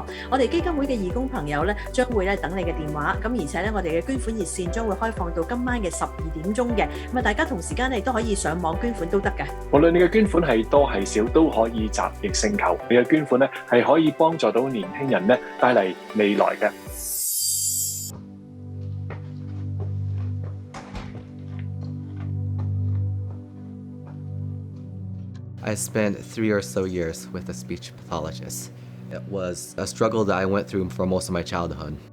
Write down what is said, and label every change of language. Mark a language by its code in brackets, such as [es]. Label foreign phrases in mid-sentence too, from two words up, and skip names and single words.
[yue] 我哋基金會嘅義工朋友咧將會咧等你嘅電話。咁而且咧，我哋嘅捐款熱線將會開放到今晚嘅12點鐘嘅。咁啊，大家同時間咧都可以上網捐款都得嘅。無論你嘅捐款係多係少，都可以集腋成裘。你嘅捐款咧係可以幫助到年輕人咧帶嚟未來嘅。 [en] I spent 3 or so years with a speech pathologist. It was a struggle that I went through for most of my childhood.